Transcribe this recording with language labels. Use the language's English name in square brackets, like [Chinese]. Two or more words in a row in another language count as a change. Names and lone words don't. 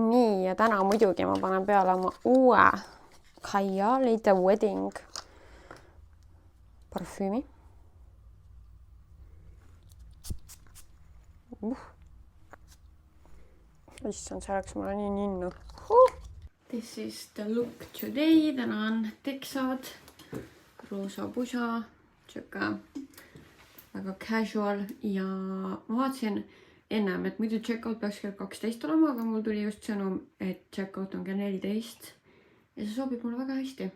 [Estonian] Nii, ja täna muidugi ma panen peale oma uue Kylie The Wedding parfüümi. Issand, see oleks mulle nii ninnu. [English] This is the look today. [Estonian] Täna on teksad, roosa pusa, siuke väga casual ja ma vaatasin ennem, et muidu checkout peaks kell 12 olema, aga mul tuli just sõnum, et checkout on kell 14 ja see sobib mulle väga hästi.